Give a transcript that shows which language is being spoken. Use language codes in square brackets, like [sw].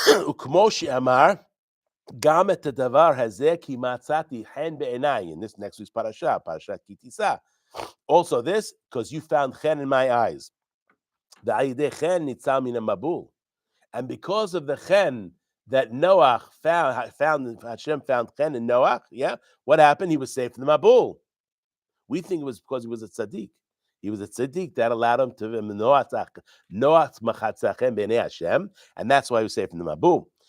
[he] וכמו שאמר, גם את הדבר הזה כי מצאתי חן בעיניי. [en] In this next week's parasha, parashat כי תישא. Also this, because you found chen in my eyes. [he] ועל ידי chen ניצל מן המבול. [en] And because of the chen that Noach Hashem found chen in Noach, yeah, what happened? He was saved from the mabul. We think it was because he was a tzaddik. He was a tzaddik that allowed him to Noach machatzachem b'nei Hashem, and that's why he was saved from the mabul.